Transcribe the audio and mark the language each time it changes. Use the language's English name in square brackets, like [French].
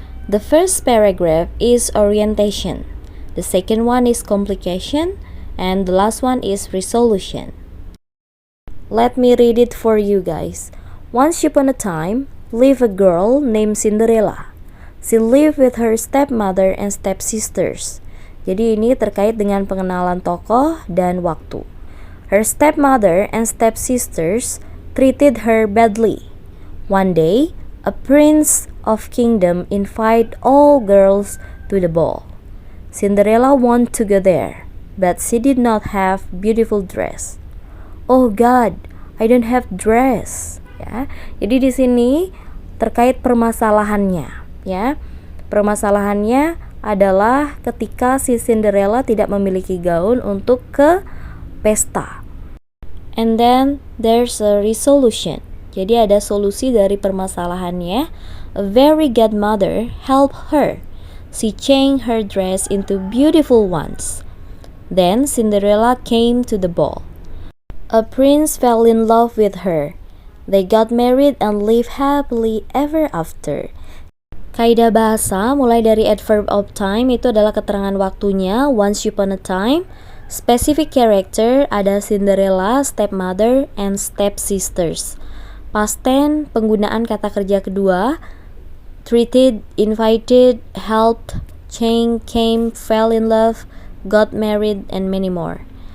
[English] The first paragraph is orientation. The second one is complication, and the last one is resolution. Let me read it for you guys. Once upon a time, lived a girl named Cinderella. She lived with her stepmother and stepsisters. [Indonesian] Jadi ini terkait dengan pengenalan tokoh dan waktu. [English] Her stepmother and stepsisters treated her badly. One day, a prince of kingdom invited all girls to the ball. Cinderella wanted to go there, but she did not have beautiful dress. Oh God, I don't have dress. [Indonesian] Ya, jadi di sini terkait permasalahannya, ya. Permasalahannya adalah ketika si Cinderella tidak memiliki gaun untuk ke pesta. [English] And then there's a resolution. [Indonesian] Jadi ada solusi dari permasalahannya. [English] A fairy godmother helped her. She changed her dress into beautiful ones. Then Cinderella came to the ball. A prince fell in love with her. They got married and lived happily ever after. [Indonesian] Kaidah bahasa mulai dari adverb of time itu adalah keterangan waktunya, [English] once upon a time. Specific character ada Cinderella, stepmother, and stepsisters. Past tense [Indonesian] penggunaan kata kerja kedua, [English] treated, invited, helped, changed, came, fell in love, got married, and many more.